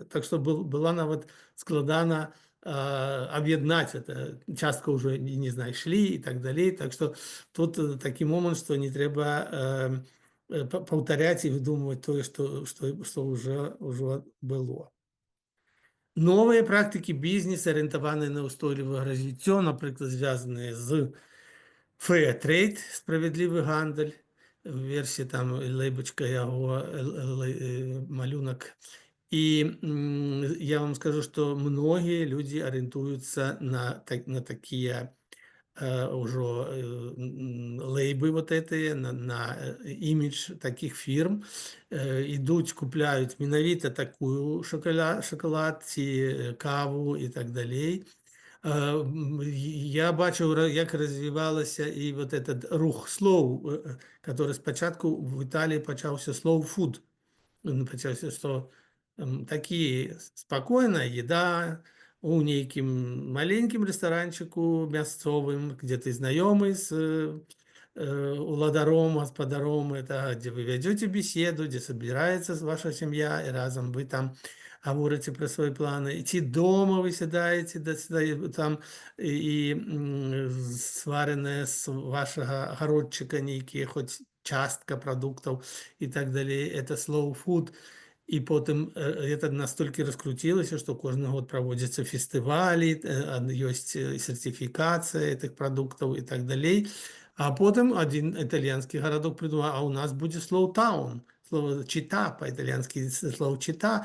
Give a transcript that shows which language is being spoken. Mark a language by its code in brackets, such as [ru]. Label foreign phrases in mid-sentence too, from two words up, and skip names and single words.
[be] Так што была нават складана аб'яднаць это, частка ўжо не знайшлі і так далей. Так што тут такі момант, што не трэба паўтаряць і выдумваць тое, што ўжо было. Новыя практыкі бізнеса, арыентаваныя на ўстойлівае развіццё, напрыклад, звязаныя з [en] fair trade, [be] справядлівы гандаль, версія там лэйбачка яго, малюнак. І я вам скажу, што многія людзі арыентуюцца на такія ўжо лейбы вот этыя, на імідж такіх фірм, ідуць, купляюць менавіта такую шакалад ці каву і так далей. Я бачыў, як развівалася і [ru] вот этот [be] рух слоў, который спачатку в Італіі пачаўся [en] slow food. [be] Пачаўся, што такі спакойная еда, у нейкім маленькім рэстаранчыку мясцовым, где ты знаёмы з уладаром, гаспадаром, [ru] это где вы вядзёце беседу, [be] дзе сабіраецца ваша сям'я, і разам вы там гаворыце пра свае планы. Ці дома вы сядаеце там і свареныя з вашага гародчыка нейкія, хоць частка прадуктаў і так далей. [en] Это slow food. [be] І потым это настолькі раскруцілася, што кожны год праводзяцца фестывалі, ёсць сертыфікацыя гэтых прадуктаў і так далей. А потым адзін італьянскі гарадок прыдумаў, а ў нас будзе слоу-таун, слова чита па-італьянскі слово чита.